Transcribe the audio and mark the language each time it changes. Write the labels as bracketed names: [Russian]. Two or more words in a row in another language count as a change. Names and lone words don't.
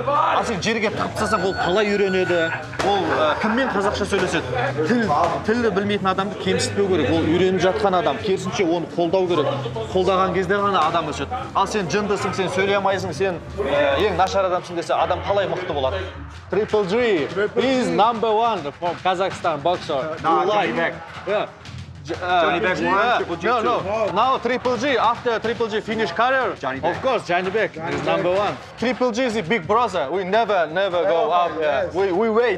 [Kazakh] Ал сен жерге тығып тастасаң, ол қалай үйренеді? Ол кіммен қазақша сөйлеседі? Тілді білмейтін адамды кемсітпеу керек. Ол үйреніп жатқан адам, керісінше оны қолдау керек. Қолдаған кезде ғана адам өседі. Ал сен жындысың, сен сөйлей алмайсың, сен ең нашар адамсың десе, адам қалай мықты болады? [English] Triple G, he's number 1 from Kazakhstan boxer. Johnny Beck. Yeah. Johnny Beck won, Triple G too. No. Now Triple G, after Triple G finish career, Johnny Beck. of course, Johnny Beck is number 1. Triple G is a big brother. We never go up. We wait.